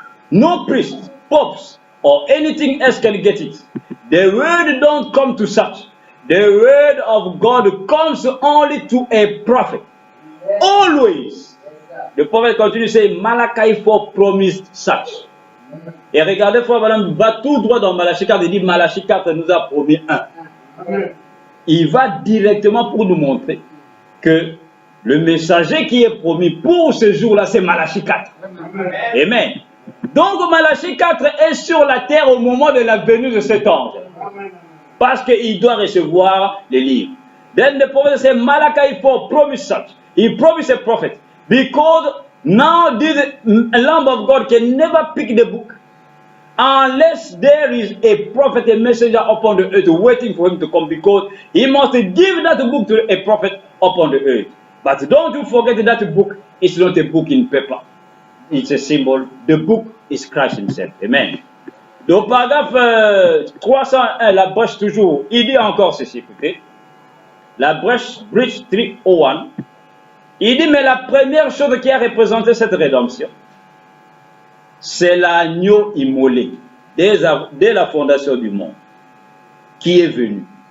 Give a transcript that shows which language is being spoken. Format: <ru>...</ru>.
<en>No priest, popes, or anything else can get it. The word don't come to such. The word of God comes only to a prophet. Always. The prophet continues to say, Malachi 4 promised such.</en> <fr>Et regardez, frère Branham va tout droit dans Malachie 4 et dit, Malachie 4 nous a promis un. Il va directement pour nous montrer que le messager qui est promis pour ce jour-là, c'est Malachie 4. Amen. Donc Malachie 4 est sur la terre au moment de la venue de cet ange. Parce qu'il doit recevoir les livres.</fr> <en>Then the prophet said, Malachi 4 promised such. He promised a prophet. Because now this Lamb of God can never pick the book unless there is a prophet, a messenger upon the earth waiting for him to come. Because he must give that book to a prophet upon the earth. But don't you forget that book is not a book in paper. It's a symbol. The book is Christ himself. Amen.</en> <fr>Donc, paragraphe 301, la brèche toujours, il dit encore ceci, écoutez. La brèche 301, il dit, mais la première chose qui a représenté cette rédemption, c'est l'agneau immolé dès la fondation du monde, qui est venu.</fr>